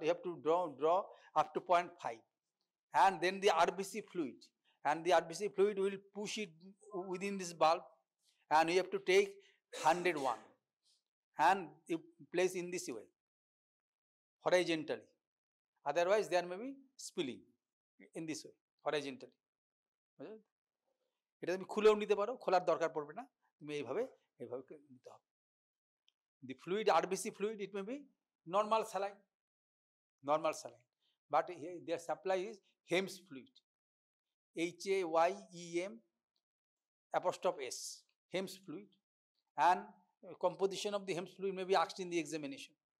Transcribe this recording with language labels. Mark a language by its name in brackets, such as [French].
[English] You have to draw up to 0.5, and then the RBC fluid, and the RBC fluid will push it within this bulb, and you have to take 101 and you place in this way horizontally, otherwise there may be spilling in this way horizontally. [Bangla] এটা তুমি খুলেও নিতে পারো, খোলার দরকার পড়বে না, তুমি এইভাবে নিতে হবে। [English] The fluid, RBC fluid, it may be normal saline, but here their supply is Hems fluid, HAYEM'(S), Hems fluid, and composition of the Hems fluid may be asked in the examination.